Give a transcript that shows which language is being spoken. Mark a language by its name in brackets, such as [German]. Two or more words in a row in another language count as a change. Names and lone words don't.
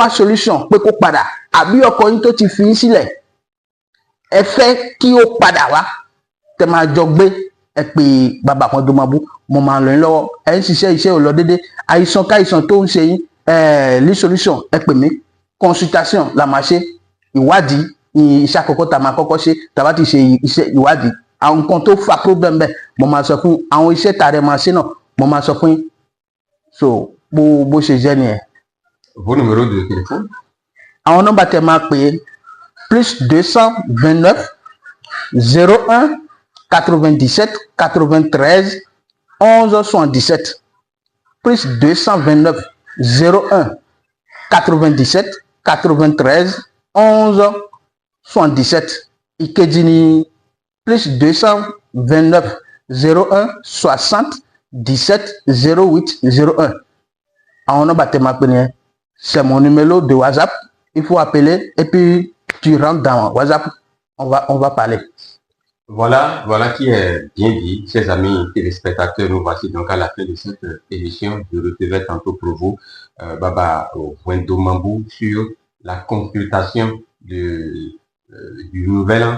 [Yoruba] wá solution pé kó padà àbí ọkọ yín tó ti fi yín sílẹ̀ ẹ fẹ́ kí ó padà wá tẹ máa jọ gbé ẹ pé bàbá kan tó máa bú mo máa ràn yín lọ́wọ́ ẹ ń ṣiṣẹ́ iṣẹ́ ò lọ déédéé àìsàn káìsàn tó ń ṣe yín ní solution ẹ pè mí consultation la máa ṣe ìwádìí iṣẹ́ àkọ́kọ́ tá a máa kọ́kọ́ ṣe tá a bá ti ṣe iṣẹ́ ìwádìí àwọn nǹkan tó fa problem bẹ́ẹ̀ mo máa sọ fún àwọn iṣẹ́ tá a rẹ̀ máa ṣe náà mo máa sọ fún so bó ṣe jẹ́ nìyẹn. [French] Vos numéros de téléphone? [Yoruba] Àwọn nọ́mbà tẹ máa pè é +229 01 97 93 11 77 +229 01 97 93 11 77 ìkejì ni +229 01 60 17 08 01 àwọn nọ́mbà tẹ máa pè nìyẹn. [French] C'est mon numéro de WhatsApp. Il faut appeler et puis tu rentres dans WhatsApp. On va parler. Voilà qui est bien dit, chers amis téléspectateurs. Nous voici donc à la fin de cette émission. Je recevrai tantôt pour vous Baba Wendomambou sur la consultation du nouvel an.